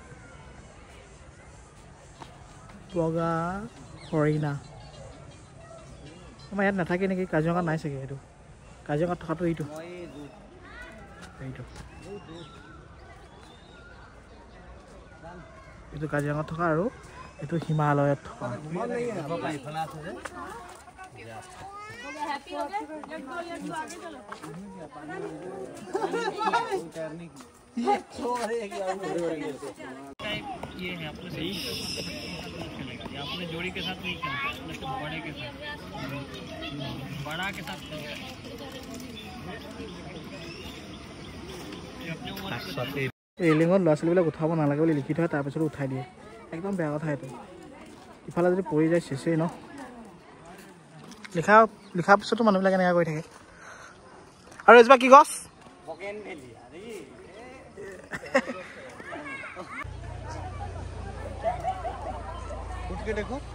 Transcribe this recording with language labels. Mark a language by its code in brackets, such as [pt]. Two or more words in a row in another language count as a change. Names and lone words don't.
[as] বগা হৰিণা আমাৰ ইয়াত নাথাকে নেকি কাজিৰঙাত নাই চাগে এইটো কাজিৰঙাত থকাটো এইটো এইটো কাজিৰঙাত থকা আৰু এইটো হিমালয়ত থকা [hi] अपने जोड़ी के साथ नहीं खेलते मतलब बड़े के साथ बड़ा के साथ [as] ৰেলিঙত ল'ৰা ছোৱালীবিলাক উঠাব নালাগে বুলি লিখি থয় তাৰপিছত উঠাই দিয়ে একদম বেয়া কথা এইটো ইফালে যদি পৰি যায় চেচেই ন লিখাৰ পিছতো মানুহবিলাকে এনেকুৱা কৰি থাকে আৰু এজোপা কি গছ দেখো